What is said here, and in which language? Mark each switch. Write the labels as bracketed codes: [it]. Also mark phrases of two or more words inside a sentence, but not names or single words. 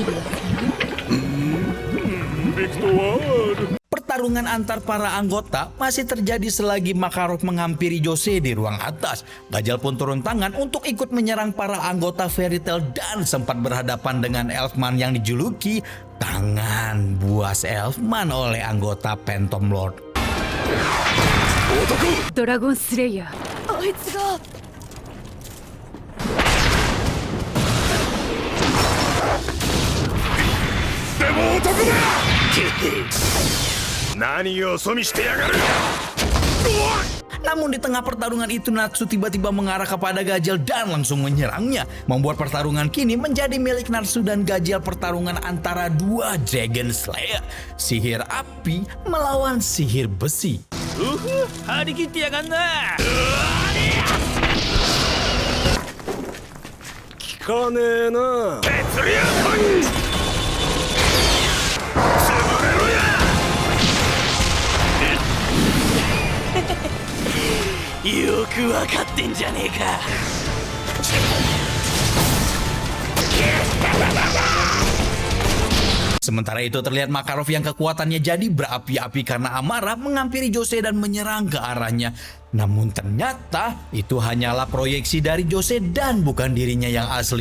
[id] Pertarungan antar para anggota masih terjadi selagi Makarov menghampiri Jose di ruang atas. Gajal pun turun tangan untuk ikut menyerang para anggota Fairy Tail dan sempat berhadapan dengan Elfman yang dijuluki tangan buas Elfman oleh anggota Phantom Lord. Dragon Slayer. [ja] あいつが何をそみしてやがる。 [id] Namun di tengah pertarungan itu Natsu tiba-tiba mengarah kepada Gajal dan langsung menyerangnya, membuat pertarungan kini menjadi milik Natsu dan Gajal. Pertarungan antara dua Dragon Slayer, sihir api melawan sihir besi. [ja] 張り切ってやがんな。聞かねえな。鉄竜パン。潰れろや。よくわかってんじゃねえか。 [id] Sementara itu terlihat Makarov yang kekuatannya jadi berapi-api karena amarah menghampiri Jose dan menyerang ke arahnya. Namun ternyata itu hanyalah proyeksi dari Jose dan bukan dirinya yang asli.